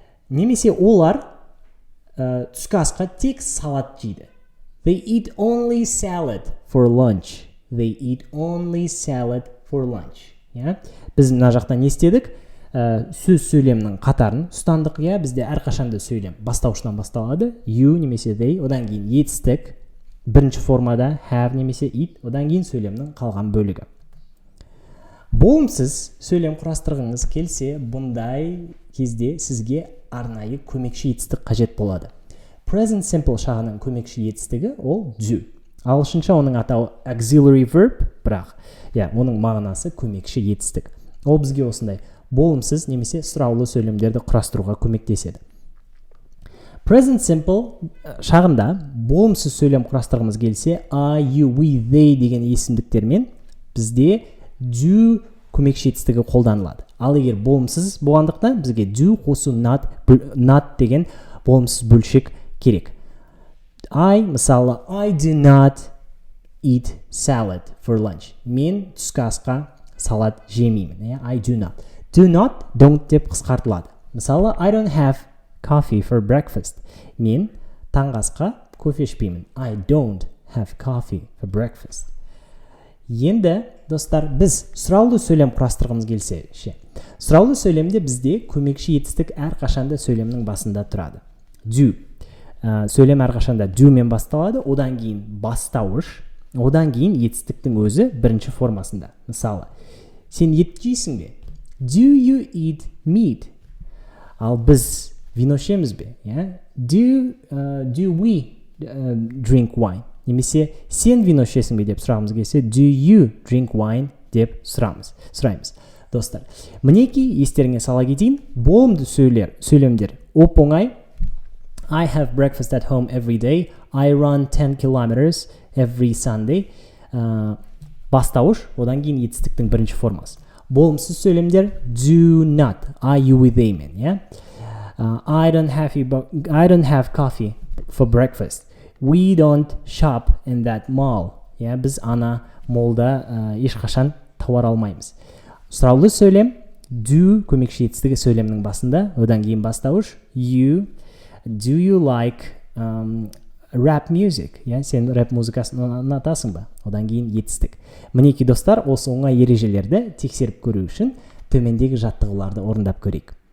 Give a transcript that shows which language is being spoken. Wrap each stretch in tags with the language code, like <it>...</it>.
<kk>Немесе олар түскі асқа тек салат жейді.</kk> <en>They eat only salad for lunch. They eat only salad for lunch.</en> <kk>Біз мына жақта не істедік? Сөз сөйлемнің қатарын ұстандық. Бізде әрқашанда сөйлем бастаушынан басталады. You немесе they, одан кейін етістік, бірінші формада have немесе eat, одан кейін сөйлемнің қалған бөлігі. Болымсыз сөйлем құрастырғыңыз келсе, бұндай кезде сізге арнайы көмекші етістік қажет болады. Present simple шағының көмекші етістігі ол do. Ағылшынша оның атауы auxiliary verb, бірақ оның мағынасы көмекші етістік. Ол бізге осындай болымсыз немесе сұраулы сөйлемдерді құрастыруға көмектеседі. Present simple шағында болымсыз сөйлем құрастырғымыз келсе, I, you, we, they деген есімдіктермен бізде do көмекші етістігі қолданылады. Ал егер болымсыз болғандықтан бізге do қосу not деген болымсыз бөлшек керек. Мысалы,</kk> <en>I do not eat salad for lunch.</en> <kk>Мен түскі асқа салат жемеймін.</kk> <en>I do not. Do not, don't</en> <kk>деп қысқартылады. Мысалы,</kk> <en>I don't have coffee for breakfast.</en> <kk>Мен таңғы асқа кофе ішпеймін.</kk> <en>I don't have coffee for breakfast.</en> <kk>Енді, достар, біз сұраулы сөйлем құрастырғымыз келсе, сұраулы сөйлемде бізде көмекші етістік әрқашанда сөйлемнің басында тұрады.</kk> <en>Do.</en> <kk>Сөйлем әрқашанда do мен басталады, одан кейін бастауыш, одан кейін етістіктің өзі бірінші формасында. Мысалы, сен ет жейсің бе?</kk> <en>Do you eat meat?</en> <kk>Ал біз вино ішеміз бе?</kk> <en>Do we drink wine?</en> <kk>Немесе сен вино ішесің бе деп сұрағымыз келсе,</kk> <en>do you drink wine</en> <kk>деп сұраймыз. Достар, мінекей естеріңе сала кетейін, болымды сөйлемдер оп-оңай.</kk> <en>I have breakfast at home every day. I run 10 kilometers every Sunday.</en> <kk>Бастауыш, одан кейін етістіктің бірінші формасы. Болымсыз сөйлемдер do not, I, you, we, they мен.</kk> <en>I don't have coffee for breakfast. We don't shop in that mall.</en> <kk>Біз ана молда ешқашан тауар алмаймыз. Сұраулы сөйлем do көмекші етістігі сөйлемнің басында, одан кейін бастауыш you.</kk> <en>Do you like rap music,</en> <kk>сен рэп музыкасын ұнатасың ба? Одан кейін етістік. Мінекей достар, осы оңай ережелерді тексеріп көру үшін төмендегі жаттығуларды орындап көрейік.</kk>